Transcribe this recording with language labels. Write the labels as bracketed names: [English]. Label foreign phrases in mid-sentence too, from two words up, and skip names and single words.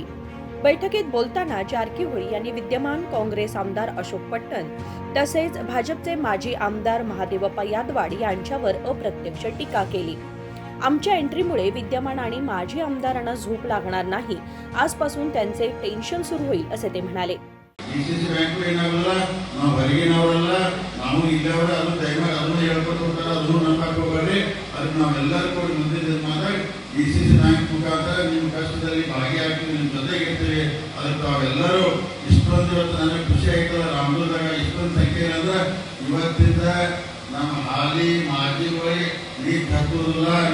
[Marathi] बैठकीत बोलताना जारकिहोळी यांनी विद्यमान काँग्रेस आमदार अशोक पट्टण तसेच भाजपचे माजी आमदार महादेवप्पा यादवाड यांच्यावर अप्रत्यक्ष टीका केली। आमच्या एंट्रीमुळे विद्यमान आणि माजी आमदारांना झोप लागणार नाही, आजपासून त्यांचे टेन्शन सुरू होईल असे ते म्हणाले। [Kannada] DCC ಬ್ಯಾಂಕ್ ಏನಾಗಲ್ಲ ನಾವು ಹೊರಗಿನವರಲ್ಲ, ನಾವು ಇಲ್ಲವರ ಅದು ದಯಮಾಡಿ ಅದನ್ನು ಹೇಳ್ಕೊಟ್ಟು ಹೋಗ್ತಾರೆ, ಅದನ್ನು ನಂಬಕ್ಕೆ ಹೋಗಬೇಡಿ। ಅದಕ್ಕೆ ನಾವೆಲ್ಲರೂ ಕೂಡ ಮುಂದೆ ಮಾತಾಡಿ DCC ಬ್ಯಾಂಕ್ ಮುಖಾಂತರ ನಿಮ್ಮ ಕಷ್ಟದಲ್ಲಿ ಭಾಗಿಯಾಗ್ತೀವಿ, ನಿಮ್ಮ ಜೊತೆಗಿರ್ತೀವಿ। ಅದಕ್ಕೆ ತಾವೆಲ್ಲರೂ ಇಷ್ಟೊಂದು ಇವತ್ತು ನನಗೆ ಖುಷಿ ಆಯ್ತಲ್ಲ, ರಾಮದುರ್ಗದಾಗ ಇಷ್ಟೊಂದು ಸಂಖ್ಯೆ ಏನಂದ್ರೆ ಇವತ್ತಿಂದ ನಮ್ಮ ಹಾಲಿ ಮಾಜಿಗಳಿಗೆ ನೀರು ಕಟ್ಟುವುದಿಲ್ಲ।